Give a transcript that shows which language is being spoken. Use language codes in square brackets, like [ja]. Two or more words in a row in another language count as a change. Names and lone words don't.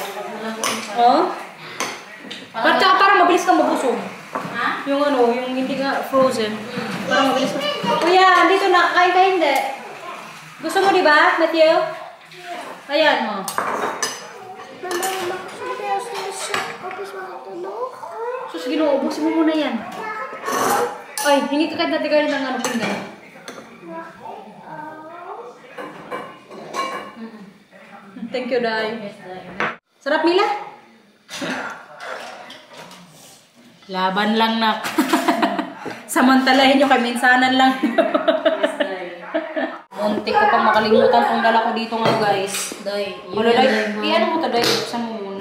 [tl] Oh? Parang mabilis kang mabusog. Ha? Yung ano, yung hindi nga frozen. Parang mabilis ka. Kuya, dito na. Kain ka hindi. Gusto mo diba, Matthew? Ayan mo. [nl] Mama, mag-sabi als je kopjes nog? [tl] Sus, Ginoo, ubusin mo muna yan. Ay, hingi ka kahit natigarin ng ano pinggan. [en] Thank you, Day. [tl] Sarap, Mila? Laban lang na. Samantalahin nyo kay minsanan lang. Muntik ko pang makalimutan kung dala ko dito nga guys. Day, Wala Day. Ano mo to Day? Buksan mo muna.